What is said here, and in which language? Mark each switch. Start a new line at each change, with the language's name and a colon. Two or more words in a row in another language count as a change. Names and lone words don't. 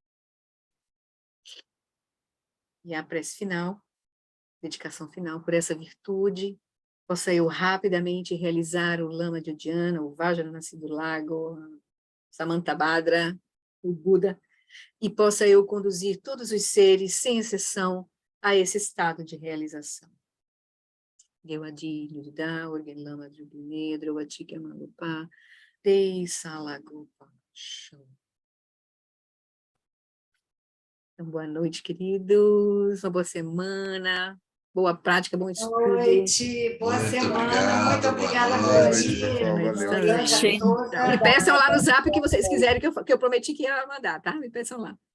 Portuguese: E a prece final, dedicação final por essa virtude, possa eu rapidamente realizar o Lama de Uddiyana, o Vajranasi do Lago, Samantabhadra, o Buda, e possa eu conduzir todos os seres, sem exceção, a esse estado de realização. Gewadi, Nudida, Orgen Lama de Ubinedra, Watika Malupa, Dei Salagopa, Show. Então, boa noite, queridos, uma boa semana, boa prática, bom estudo. Boa noite, boa Muito semana, muito obrigado, obrigada boa por noite. vir. Valeu. Grande a todos. Me peçam lá no zap o que vocês quiserem, que eu prometi que ia mandar, tá?